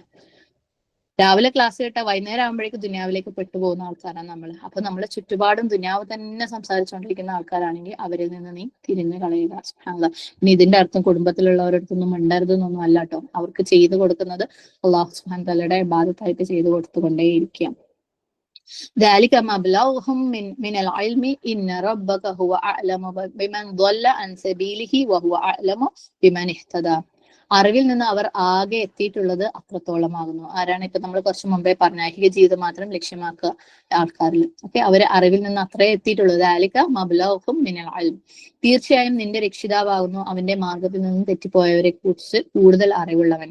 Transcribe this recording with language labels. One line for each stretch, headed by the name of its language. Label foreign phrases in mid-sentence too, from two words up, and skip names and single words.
Malayalam: രാവിലെ ക്ലാസ് കേട്ടാൽ വൈകുന്നേരം ആകുമ്പോഴേക്കും ദുനിയാവിലേക്ക് പെട്ടുപോകുന്ന ആൾക്കാരാണ് നമ്മൾ. അപ്പൊ നമ്മളെ ചുറ്റുപാടും ദുനിയാവ് തന്നെ സംസാരിച്ചുകൊണ്ടിരിക്കുന്ന ആൾക്കാരാണെങ്കിൽ അവരിൽ നിന്ന് നീ തിരിഞ്ഞു കളയുക.
Arabic: سبحان الله.
Malayalam: ഇനി ഇതിന്റെ അർത്ഥം കുടുംബത്തിലുള്ളവരടുത്തൊന്നും മിണ്ടരുതെന്നൊന്നും അല്ല കേട്ടോ. അവർക്ക് ചെയ്തു കൊടുക്കുന്നത്
Arabic: الله سبحانه وتعالى
Malayalam: ഇബാദത്തായിട്ട് ചെയ്തു കൊടുത്തുകൊണ്ടേയിരിക്കാം.
Arabic: ذلك مبلغهم من العلم إن ربك هو أعلم بمن ضل عن سبيله وهو أعلم بمن اهتدى.
Malayalam: അറിവിൽ നിന്ന് അവർ ആകെ എത്തിയിട്ടുള്ളത് അത്രത്തോളമാകുന്നു. ആരാണ്? ഇപ്പൊ നമ്മൾ കുറച്ച് മുമ്പേ പറഞ്ഞ ഐഹിക ജീവിതം മാത്രം ലക്ഷ്യമാക്കുക ആൾക്കാരിൽ ഒക്കെ അവർ അറിവിൽ നിന്ന് അത്രേ എത്തിയിട്ടുള്ളത്.
Arabic: ذلك مبلغهم من العلم.
Malayalam: തീർച്ചയായും നിന്റെ രക്ഷിതാവാകുന്നു അവന്റെ മാർഗത്തിൽ നിന്നും തെറ്റിപ്പോയവരെ കുറിച്ച് കൂടുതൽ അറിവുള്ളവൻ.